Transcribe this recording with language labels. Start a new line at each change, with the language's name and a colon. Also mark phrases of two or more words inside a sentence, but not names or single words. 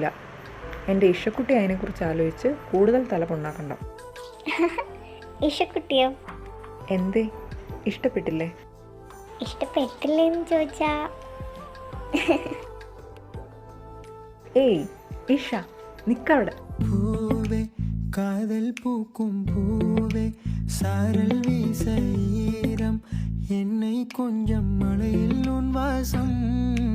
Malayalam: എൻ്റെ ഇഷക്കുട്ടി അതിനെക്കുറിച്ച് ആലോചിച്ച് കൂടുതൽ തലപുണ്ണാക്കണ്ട. ഇഷക്കുട്ടിയോ? എന്തേ, ഇഷ്ടപ്പെട്ടില്ലേ? ഇഷ്ടപ്പെട്ടില്ലേന്ന് ചോദിച്ചാ ഏയ് ഇഷ, നിക്കവിടെ.
Tamil: பூவே காதல் பூக்கும் பூவே சாரல் வீச ஈரம் என்னை கொஞ்சம் மழையில் உன் வாசம்